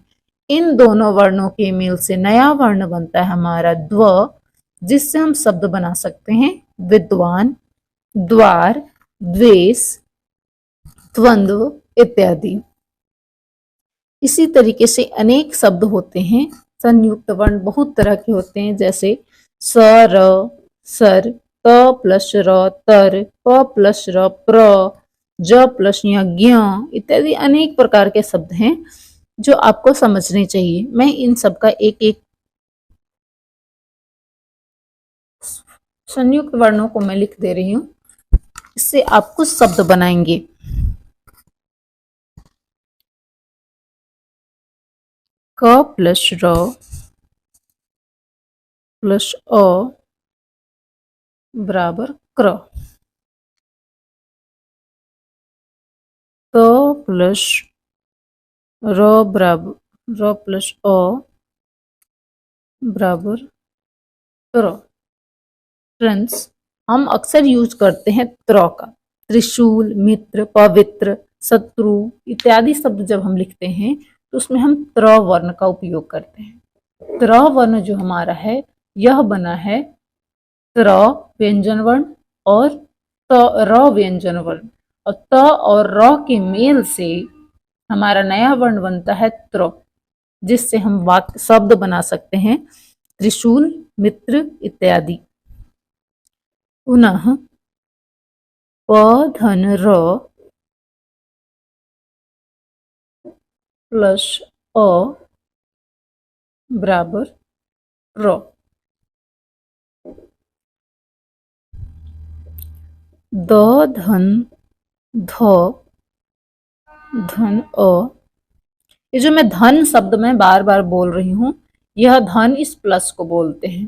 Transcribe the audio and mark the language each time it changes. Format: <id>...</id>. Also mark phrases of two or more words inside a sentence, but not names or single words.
<hi>इन दोनों वर्णों के मेल से नया वर्ण बनता है हमारा द्व, जिससे हम शब्द बना सकते हैं विद्वान, द्वार, द्वेष, द्वंद्व इत्यादि। इसी तरीके से अनेक शब्द होते हैं संयुक्त वर्ण, बहुत तरह के होते हैं, जैसे स, र, सर, त प्लस र तर, प प्लस र प्र, ज प्लस ज्ञ इत्यादि अनेक प्रकार के शब्द हैं जो आपको समझने चाहिए। मैं इन सब का एक एक संयुक्त वर्णों को मैं लिख दे रही हूं, इससे आप कुछ शब्द बनाएंगे। क प्लस र प्लस अ बराबर क्र, त प्लस र बराबर र प्लस अ बराबर क्र। फ्रेंड्स, हम अक्सर यूज करते हैं त्र का। त्रिशूल, मित्र, पवित्र, शत्रु इत्यादि शब्द जब हम लिखते हैं तो उसमें हम त्र वर्ण का उपयोग करते हैं। त्र वर्ण जो हमारा है यह बना है त्र व्यंजन वर्ण और त र व्यंजन वर्ण, और त और र के मेल से हमारा नया वर्ण बनता है त्र, जिससे हम वाक्य शब्द बना सकते हैं त्रिशूल, मित्र इत्यादि। पुनः प धन र प्लस अ बराबर र। द धन ध धन अ, ये जो मैं धन शब्द में बार बार बोल रही हूं, यह धन इस प्लस को बोलते हैं।</hi>